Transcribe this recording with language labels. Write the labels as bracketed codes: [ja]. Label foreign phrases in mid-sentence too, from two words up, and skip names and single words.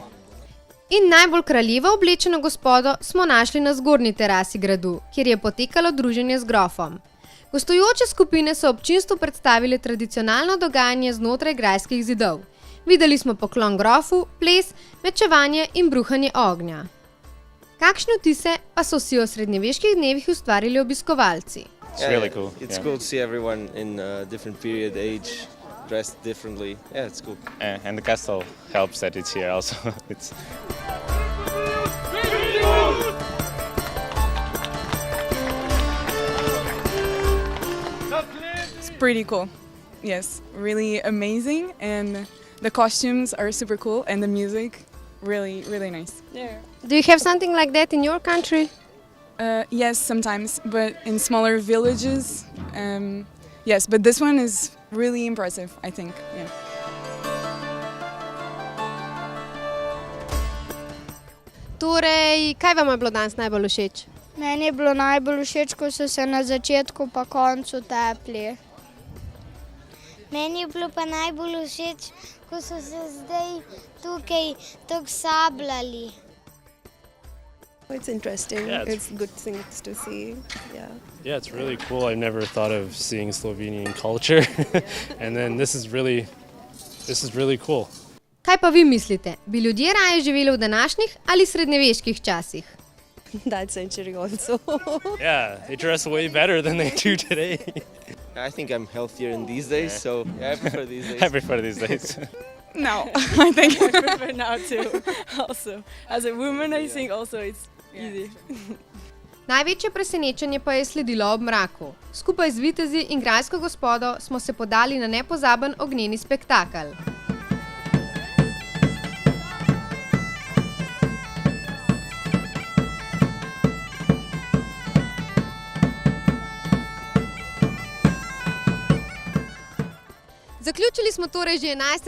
[sl] In najbolj kraljevo oblečeno gospodo smo našli na zgornji terasi gradu, kjer je potekalo druženje z grofom. Gostujoče skupine so občinstvu predstavile tradicionalno dogajanje znotraj grajskih zidov. Videli smo poklon grofu, ples, mečevanje in bruhanje ognja. Kakšne vtise pa so si o srednjeveških dnevih ustvarili obiskovalci? [en] It's really cool. It's cool to see everyone in a different period, age, dressed differently. Yeah, it's cool. And the castle helps that it's here also. It's pretty cool. Yes, really amazing, and the costumes are super cool, and the music really, really nice. Yeah. Do you have something like that in your country? Yes, sometimes, but in smaller villages. Yes, but this one is really impressive, I think. Yeah. [sl] Torej, kaj vam je bilo danes najbolj všeč? Meni je bilo najbolj všeč, ko so se na začetku pa koncu tepli. Meni je bilo pa najbolj všeč, ko so se zdaj tukaj tako sabljali. [en] It's interesting. Yeah, it's good things to see. Yeah. Yeah, it's really cool. I never thought of seeing Slovenian culture, and then this is really cool. [sl] Kaj pa vi mislite? Bi ljudje raje živeli v današnjih ali srednjeveških časih? [en] That century also. Yeah, they dress way better than they do today. I think I'm healthier in these days, so yeah, I prefer these days. I prefer these days. No, I think I prefer now too. Also, as a woman, I think also it's easy. [sl] Največje presenečenje pa je sledilo ob mraku. Skupaj z vitezi in grajsko gospodo smo se podali na nepozaben ognjeni spektakel. Zaključili smo torej že 11.